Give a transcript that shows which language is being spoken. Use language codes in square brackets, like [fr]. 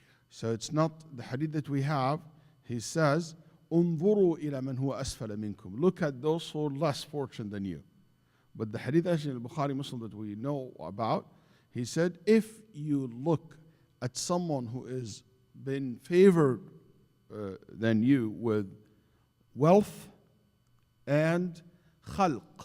[en] So it's not the hadith that we have. He says, [ar] انظروا إلى من هو أسفل منكم. [en] Look at those who are less fortunate than you. But the hadith actually in al-Bukhari Muslim that we know about, he said, if you look at someone who has been favored than you with wealth and khalq.